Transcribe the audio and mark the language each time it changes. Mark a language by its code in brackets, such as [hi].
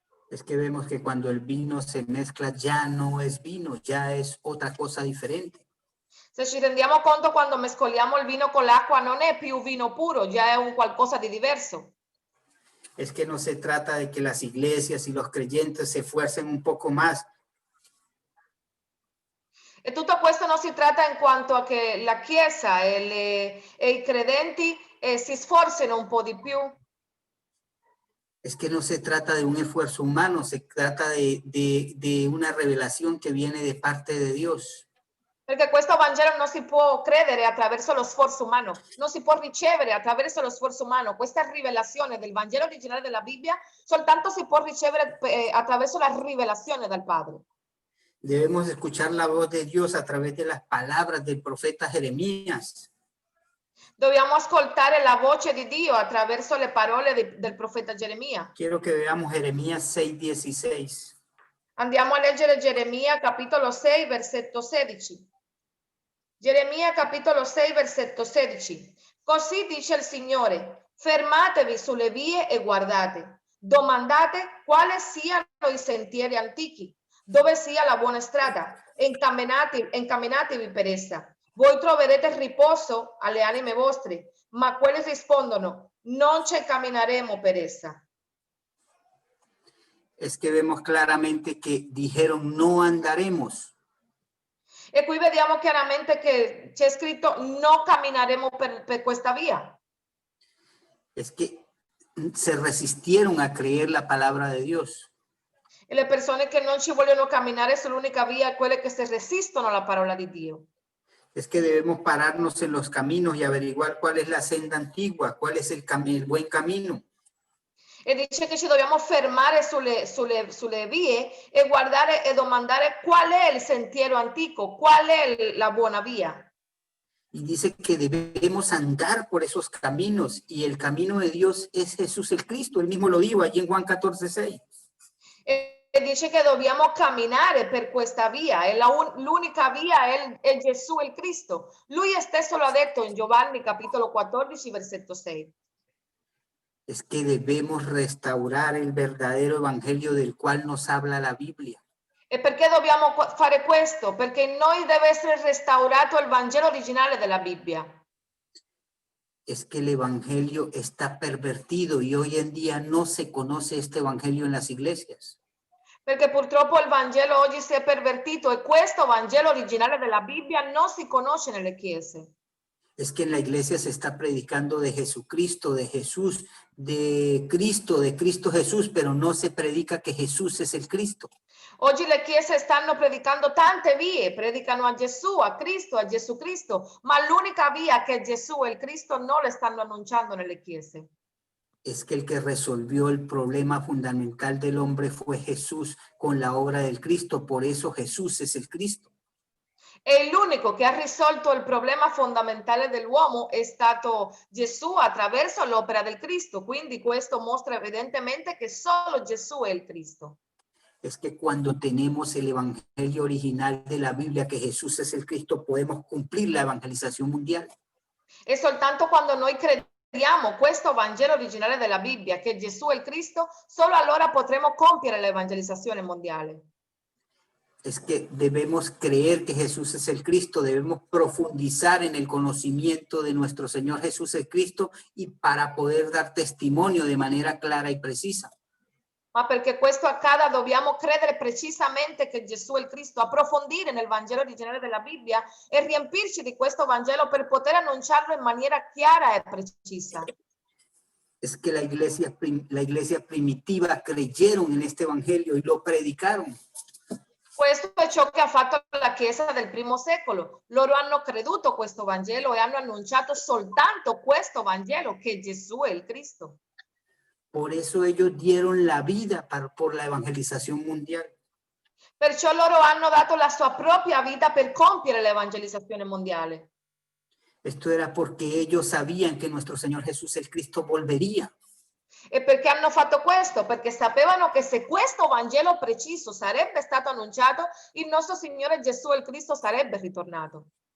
[es] Es que vemos que cuando el vino se mezcla ya no es vino, ya es otra cosa diferente. [it] Se ci rendiamo conto, quando mescoliamo il vino con l'acqua non è più vino puro, già è un qualcosa di diverso. [es] Es que no se trata de que las iglesias y los creyentes se esfuercen un poco más. [it] E tutto questo non si tratta in quanto a che la Chiesa e i credenti si sforzino un po' di più. [es] Es que no se trata de un esfuerzo humano, se trata de una [it] revelazione che viene [es] de parte de Dios. [it] Perché questo Vangelo non si può credere attraverso lo sforzo umano, non si può ricevere attraverso lo sforzo umano. Questa rivelazione del Vangelo originale della Bibbia soltanto si può ricevere attraverso la rivelazione dal Padre. [es] Debemos escuchar la voz de Dios a través de las palabras del profeta Jeremías. [it] Dobbiamo ascoltare la voce di Dio attraverso le parole del profeta Geremia. [es] Quiero que veamos Jeremías 6:16. [it] Andiamo a leggere Geremia capitolo 6 versetto 16. Geremia capitolo 6 versetto 16. Così dice il Signore: fermatevi sulle vie e guardate, domandate quali siano i sentieri antichi, dove sia la buona strada, e incamminatevi per essa. Voi troverete riposo alle anime vostre, ma quelli rispondono: non ci cammineremo per essa. [es] Es que vemos claramente que dijeron no andaremos. [it] E qui vediamo chiaramente che c'è scritto no cammineremo per questa via. [es] Es que se resistieron a creer la palabra de Dios. [it] E le persone che non ci vogliono camminare sull'unica via, quelle che si resistono alla parola di Dio. [es] Es que debemos pararnos en los caminos y averiguar cuál es la senda antigua, cuál es el buen camino. [it] E dice che ci dobbiamo fermare sulle vie e guardare e domandare qual è il sentiero antico, qual è la buona via. [es] Y dice que debemos andar por esos caminos y el camino de Dios es Jesús el Cristo. Él mismo lo dijo allí en Juan 14:6. [it] E dice che dobbiamo camminare per questa via, è l'unica via è Gesù il Cristo. Lui stesso lo ha detto in Giovanni capitolo 14 versetto 6. [es] Es que debemos restaurar el verdadero evangelio del cual nos habla la Biblia. [it] E perché dobbiamo fare questo? Perché in noi deve essere restaurato il Vangelo originale della Bibbia. [es] Es que el evangelio está pervertido y hoy en día no se conoce este evangelio en las iglesias. [it] Perché purtroppo il Vangelo oggi si è pervertito e questo Vangelo originale della Bibbia non si conosce nelle chiese. [es] Es que en la iglesia se está predicando de Jesucristo, de Jesús, de Cristo Jesús, pero no se predica que Jesús es el Cristo. [it] Oggi le chiese stanno predicando tante vie, predicano a Gesù, a Cristo, a Gesù Cristo, ma l'unica via che Gesù e il Cristo non le stanno annunciando nelle chiese. [es] Es que el que resolvió el problema fundamental del hombre fue Jesús con la obra del Cristo, por eso Jesús es el Cristo. [it] E l'unico che ha risolto il problema fondamentale dell'uomo è stato Gesù attraverso l'opera del Cristo, quindi questo mostra evidentemente che solo Gesù è il Cristo. [es] Es que cuando tenemos el evangelio original de la Biblia, que Jesús es el Cristo, podemos cumplir la evangelización mundial. [it] E soltanto quando noi crediamo questo Vangelo originale della Bibbia, che Gesù è il Cristo, solo allora potremo compiere l'evangelizzazione mondiale. [es] Es que debemos creer que Jesús es el Cristo, debemos profundizar en el conocimiento de nuestro Señor Jesús el Cristo y para poder dar testimonio de manera clara y precisa. [it] Ma perché questo accada dobbiamo credere precisamente che Gesù è il Cristo, approfondire nel Vangelo originale della Bibbia e riempirci di questo Vangelo per poter annunciarlo in maniera chiara e precisa. [es] Es que la iglesia primitiva creyeron en este evangelio y lo predicaron. [it] Questo è ciò che ha fatto la Chiesa del primo secolo. Loro hanno creduto questo Vangelo e hanno annunciato soltanto questo Vangelo, che Gesù è il Cristo. [es] Por eso ellos dieron la vida por la evangelización mundial. [it] Perciò loro hanno dato la sua propria vita per compiere l'evangelizzazione mondiale. [es] Esto era porque ellos sabían que nuestro Señor Jesús el Cristo volvería. [it] E perché hanno fatto questo? Perché sapevano che se questo Vangelo preciso sarebbe stato annunciato, il nostro Signore Gesù il Cristo sarebbe ritornato.